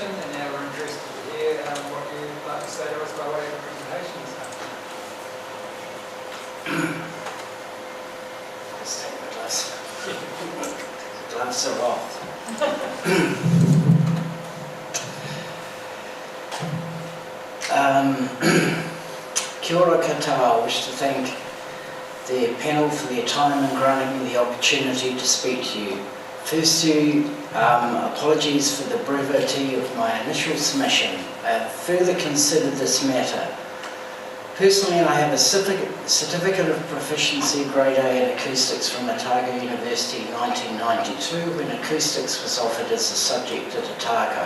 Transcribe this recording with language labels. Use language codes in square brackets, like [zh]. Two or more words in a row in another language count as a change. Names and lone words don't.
[en] And now we're interested to hear what you'd like to say to us by way of a presentation this afternoon. Let's take my glass. Glass are off. [mi] Kia ora koutou. [en] I wish to thank the panel for their time and granting me the opportunity to speak to you. Firstly, apologies for the brevity of my initial submission. I have further considered this matter. Personally, I have a certificate of proficiency grade A in acoustics from Otago University in 1992 when acoustics was offered as a subject at Otago.